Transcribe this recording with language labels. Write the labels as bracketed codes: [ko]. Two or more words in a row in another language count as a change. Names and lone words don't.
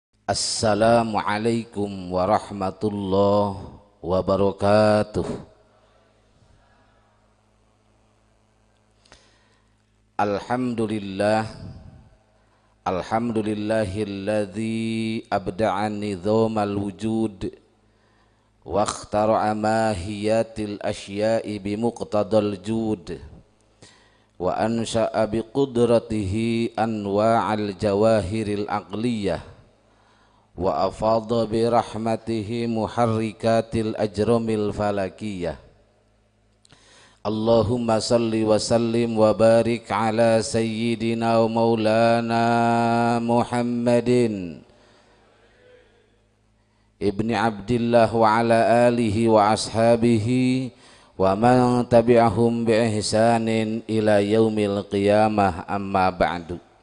[ar] السلام عليكم ورحمة الله وبركاته. الحمد لله، الحمد لله الذي أبدع نظام الوجود و اخترع ماهيات الأشياء بمقتضى الجود وأنشأ بقدرته أنواع الجواهر العقلية وأفاض برحمته محركات الأجرام الفلكية. اللهم صل وسلم وبارك على سيدنا ومولانا محمد ابن عبد الله وعلى آله وأصحابه ومن تبعهم بإحسان إلى يوم القيامة، أما بعد.